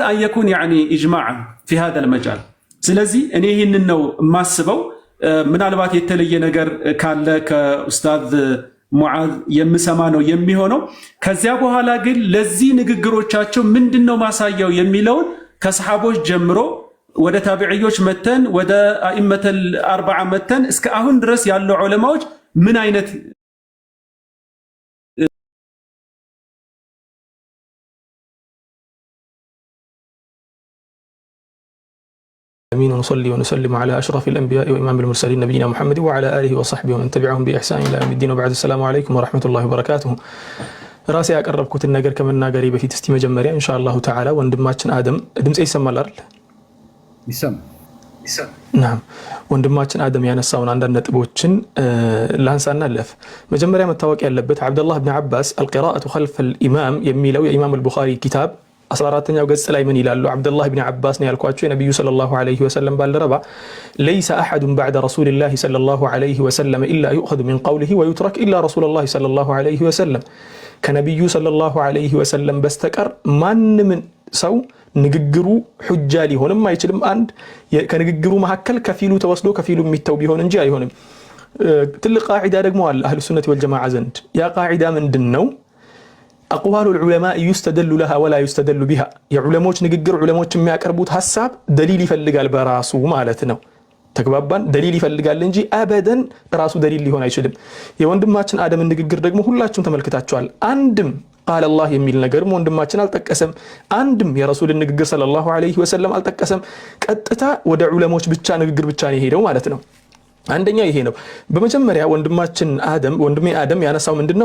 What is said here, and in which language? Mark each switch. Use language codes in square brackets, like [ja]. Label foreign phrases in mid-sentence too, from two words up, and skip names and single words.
[ar] أن يكون يعني إجماعا في هذا المجال። [am] ስለዚህ እኔ ይህንን ነው የማስበው። ምናልባት የተለየ ነገር ካለ ከኡስታዝ ሙዓዝ የምሰማ ነው የሚሆነው። ከዚያ በኋላ ግን ለዚህ ንግግሮቻቸው ምንድነው ማሳያው የሚለውን ከሰሃቦች ጀምሮ ወደ ታቢዒዎች መተን ወደ [ar] الأئمة الأربعة [am] መተን እስከ አሁን ድረስ ያሉ ዑለማዎች ምን አይነት [ar] امين ونصلي ونسلم على اشرف الانبياء وامام المرسلين نبينا محمد وعلى اله وصحبه ومن تبعهم باحسان الى يوم الدين وبعد السلام عليكم ورحمه الله وبركاته [am] ራሴ ያቀረብኩትን ነገር ከመናገሬ በፊት እስቲ መጀመሪያ [ar] إن شاء الله تعالى [am] ወንድማችን አደም ድምጽ ይሰማል አይደል? ይሰማል። ናም ወንድማችን አደም ያነሳውን አንዳንድ ነጥቦችን ላንሳና ለፍ። መጀመሪያ መታወቅ ያለበት አብዱላህ ኢብኑ አባስ [ar] القراءة خلف الامام [am] የሚለው የኢማም አልቡኻሪ ኪታብ 14ኛው ገጽ ላይ ምን ይላሉ? አብዱላህ ኢብኑ አባስ ነው ያልኳቸው የነብዩ [ar] صلى الله عليه وسلم [am] ባልደረባ [ar] ليس احد بعد رسول الله صلى الله عليه وسلم الا يؤخذ من قوله ويترك الا رسول الله صلى الله عليه وسلم [am] ከነብዩ [ar] صلى الله عليه وسلم [am] በስተቀር ማንም ሰው ንግግሩ ሁጃ ሊሆንም አይችልም። አንድ ከንግግሩ መሐከል ከፊሉ ተወስዶ ከፊሉ የሚተው ቢሆን እንጂ አይሆንም። ትልቅ ቃዒዳ ደግሞ አለ [ar] أهل السنة والجماعة [am] ዘንድ። ያ ቃዒዳ ምንድነው? [ar] أقوال العلماء يستدل لها ولا يستدل بها [am] የዑለሞች ንግግር ዑለሞች የሚያቀርቡት ሐሳብ ደሊል ይፈልጋል በራሱ ማለት ነው። ተግባባን? ደሊል ይፈልጋል እንጂ አበደን ራሱ ደሊል ሊሆን አይችልም። የወንድማችን አደም ንግግር ደግሞ ሁላችሁም ተመልክታችኋል። አንድም ቃል አላህ የሚል ነገር ወንድማችን አልጠቀሰም። አንድም የረሱልን ንግግር [ar] صلى الله عليه وسلم [am] አልጠቀሰም። ቀጥታ ወደ ዑለሞች ብቻ ንግግር ብቻ ነው የሄደው ማለት ነው። አንደኛው ይሄ ነው። በመጀመሪያ ወንድማችን አደም ወንድሜ አደም ያነሳው ምንድነው?